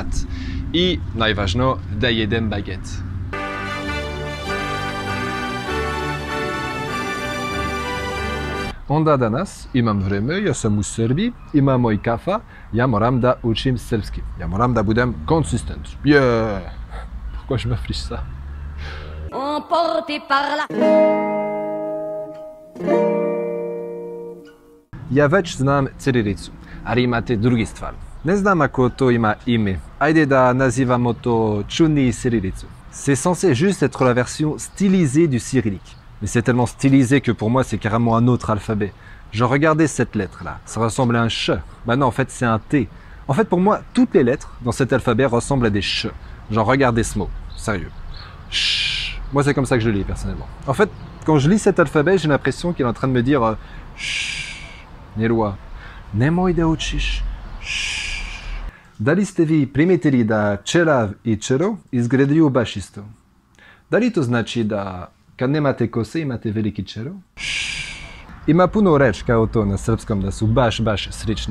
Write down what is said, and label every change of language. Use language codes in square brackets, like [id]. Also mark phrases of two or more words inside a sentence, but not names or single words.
[sr] I najvažnije, da jedem baget. Onda danas imam vreme, ja sam u Srbiji, imam moj kafa, ja moram da učim srpski. Ja moram da budem konsistent. [fr] Pourquoi je m'affiche ça? Emporté par la... [sr] Ja već znam cirilicu, ali imate drugi stvar. Ne znam ako to ima ime. Ajde da nazivamo to čudni cirilicu. [fr] C'est censé juste être la version stylisée du cyrillique. Mais c'est tellement stylisé que pour moi c'est carrément un autre alphabet. Genre regardez cette lettre là, ça ressemble à un ch. Bah non, en fait c'est un T. En fait pour moi, toutes les lettres dans cet alphabet ressemblent à des ch. Genre regardez ce mot, sérieux. Ch. Moi, c'est comme ça que je le lis, personnellement. En fait, quand je lis cet alphabet, j'ai l'impression qu'il est en train de me dire Chut, [sr] Elua, nemoj da učiš. Da li ste vi primetili da čelav i čelo izgledaju baš isto? Da li to znači da kad nemate kose imate veliki čelo? Ima puno reč kao to na srpskom da su baš slično.